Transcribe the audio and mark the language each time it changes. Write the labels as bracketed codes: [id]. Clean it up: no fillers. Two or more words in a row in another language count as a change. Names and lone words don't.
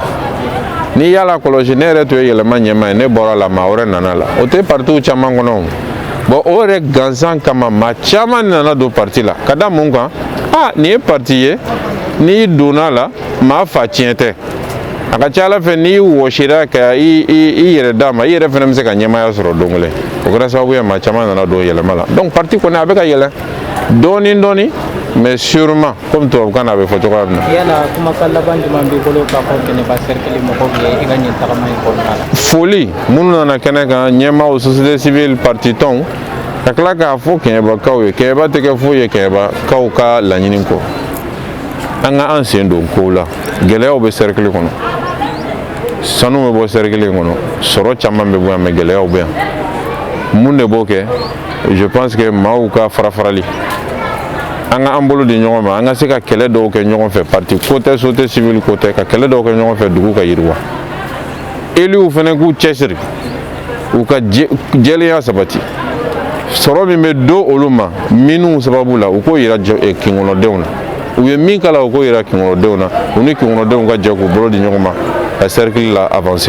[bm] Ni yala kɔlɔsi ne yɛrɛ tun ye yɛlɛma ɲɛmaa ye ne bɔra la maa wɛrɛ nana la o tɛ partiw caman kɔnɔ bon o yɛrɛ gansan kama maa caman nana don parti la ka da mun kan nin ye parti ye n'i donna la maa fa tiɲɛ tɛ. A ka ca Ala fɛ n'i wɔsira ka i yɛrɛ d'a ma i yɛrɛ fana bɛ se ka ɲɛmaya sɔrɔ don kelen o kɛra sababu ye maa caman nana don yɛlɛma la donc parti kɔni a bɛ ka yɛlɛn dɔɔni dɔɔni [fr] mais sûrement [bm] comme tubabukan na a bɛ fɔ cogoya min na. Yala kumakan laban jumɛn b'i bolo k'a fɔ Kenyaba cercle mɔgɔw ye i ka nin tagama in kɔnɔna la. Foli minnu nana kɛnɛ kan ɲɛmaaw [fr] société civile [bm] parti tɔnw ka tila k'a fɔ Kenyabakaw ye Kenyaba tɛ kɛ foyi ye Kenyabakaw ka laɲini kɔ an ka an sen don kow la gɛlɛyaw bɛ cercle kɔnɔ. Sanu bɛ bɔ cercle in kɔnɔ sɔrɔ caman bɛ bɔ yan mais gɛlɛyaw bɛ yan mun de b'o kɛ [fr] je pense que [bm] maaw ka farafarali an ka an bolo di ɲɔgɔn ma an ka se ka kɛlɛ dɔw kɛ ɲɔgɔn fɛ parti ko tɛ [fr] société civile [bm] ko tɛ ka kɛlɛ dɔw kɛ ɲɔgɔn fɛ dugu ka yiriwa éluw fana k'u cɛsiri u ka jɛlenya sabati sɔrɔ min bɛ don olu ma minnu sababu la u k'o yira kinkɔnɔdenw na u ye min kala u k'o yira kinkɔnɔdenw na u ni kinkɔnɔdenw ka jɛ k'u bolo di ɲɔgɔn ma ka cercle la avancer.